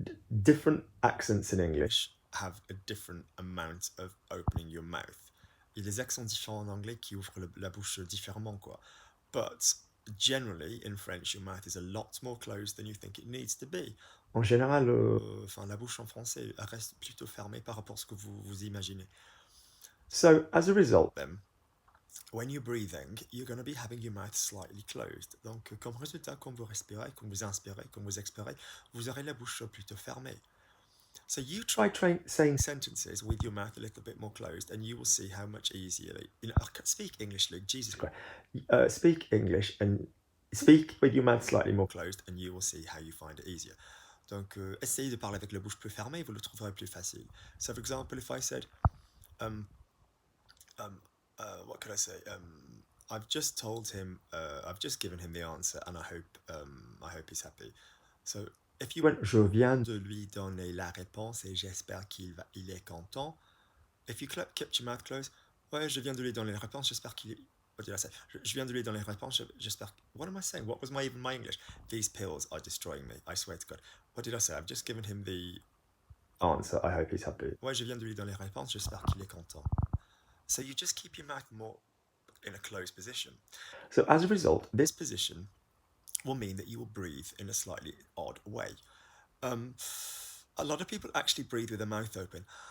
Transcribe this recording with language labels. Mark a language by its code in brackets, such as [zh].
[en] Different accents in English have a different amount of opening your mouth. [fr] Il y a des accents différents en anglais qui ouvrent la bouche différemment, quoi. [en] But generally, in French, your mouth is a lot more closed than you think it needs to be. [fr] En général, la bouche en français reste plutôt fermée par rapport à ce que vous imaginez. [en] So, as a result, then, when you're breathing, you're going to be having your mouth slightly closed. [fr] Donc, comme résultat, quand vous respirez, quand vous inspirez, quand vous expirez, vous aurez la bouche plutôt fermée. [en] So you try saying sentences with your mouth a little bit more closed, and you will see how much easier speak English, Luke. Jesus Christ. Speak English and speak with your mouth slightly more closed, and you will see how you find it easier. Donc, essayez de parler avec la bouche plus fermée, vous le trouverez plus facile. So, for example, if I said, what could I say? I've just told him, I've just given him the answer, and I hope he's happy. So, if you [fr] Je viens de lui donner la réponse et j'espère il est content. [en] If you kept your mouth closed, [fr] ouais, je viens de lui donner la réponse, j'espère qu'il est. [en] What did I say? [fr] Je viens de lui donner la réponse, j'espère. [en] What am I saying? What was even my English? These pills are destroying me. I swear to God. What did I say? I've just given him the answer. I hope he's happy. [fr] Ouais, je viens de lui donner la réponse, j'espère qu'il est content. [en] So you just keep your mouth more in a closed position. So as a result, this position will mean that you will breathe in a slightly odd way. A lot of people actually breathe with their mouth open.